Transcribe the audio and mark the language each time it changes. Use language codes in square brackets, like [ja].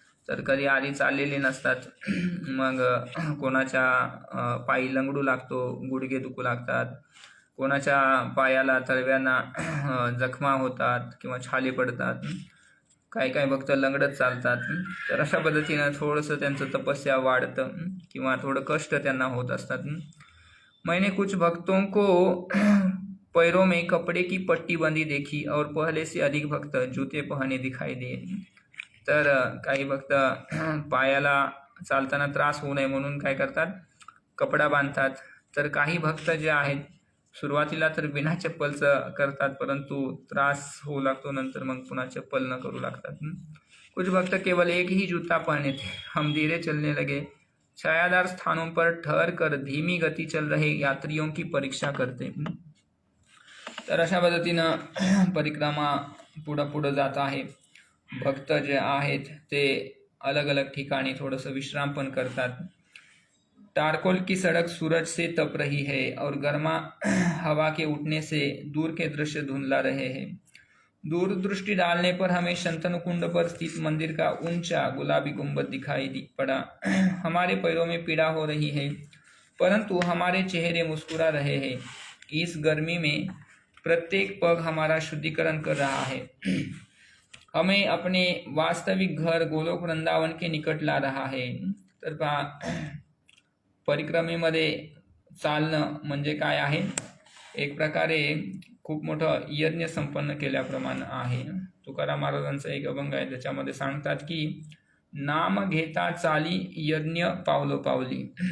[mr] तर कधी आधी चाललेले नसतात, मग कोणाच्या पायी लंगडू लागतो, गुडघे दुखू लागतात, कोणाच्या पायाला तळव्यांना जखमा होतात किंवा छाले पडतात, काही भक्त लंगडत चालतात. तर अशा पद्धतीनं थोडंसं त्यांचं तपस्या वाढतं किंवा थोडं कष्ट त्यांना होत असतात. [hi] मैंने कुछ भक्तों को पैरों में कपड़े की पट्टी बंधी देखी और पहले से अधिक भक्त जूते पहने दिखाई दिए. [mr] तर काही भक्त पायाला चालताना त्रास होऊ नये म्हणून काय करतात, कपडा बांधतात. तर काही भक्त जे आहेत सुरुवातीला तर बिना चप्पलचं करतात, परंतु त्रास होऊ लागतो, नंतर मग पुन्हा चप्पल न करू लागतात. [hi] कुछ भक्त केवल एक ही जूता पहने थे. हम धीरे चलने लगे. छायादार स्थानों पर ठहर कर धीमी गति चल रहे यात्रियों की परीक्षा करते. [mr] तर अशा पद्धतीनं परिक्रमा पुढं जात आहे. भक्त जे आहेत ते अलग अलग ठिकाणी थोडंसं विश्राम पण करतात. [hi] टारकोल की सड़क सूरज से तप रही है और गर्मा हवा के उठने से दूर के दृश्य धुंधला रहे हैं. दूरदृष्टि डालने पर हमें शंतनुकुंड पर स्थित मंदिर का ऊंचा गुलाबी गुंबद दिखाई पड़ा. हमारे पैरों में पीड़ा हो रही है, परंतु हमारे चेहरे मुस्कुरा रहे हैं. इस गर्मी में प्रत्येक पग हमारा शुद्धिकरण कर रहा है. हमें अपने वास्तविक घर गोलोक वृंदावन के निकट ला रहा है. [mr] तर परिक्रमेमध्ये चालणं म्हणजे काय आहे, एक प्रकारे खूप मोठं यज्ञ संपन्न केल्याप्रमाणे आहे. तुकाराम महाराजांचा एक अभंग आहे, त्याच्यामध्ये सांगतात की नाम घेता चाली यज्ञ पावलो पावली.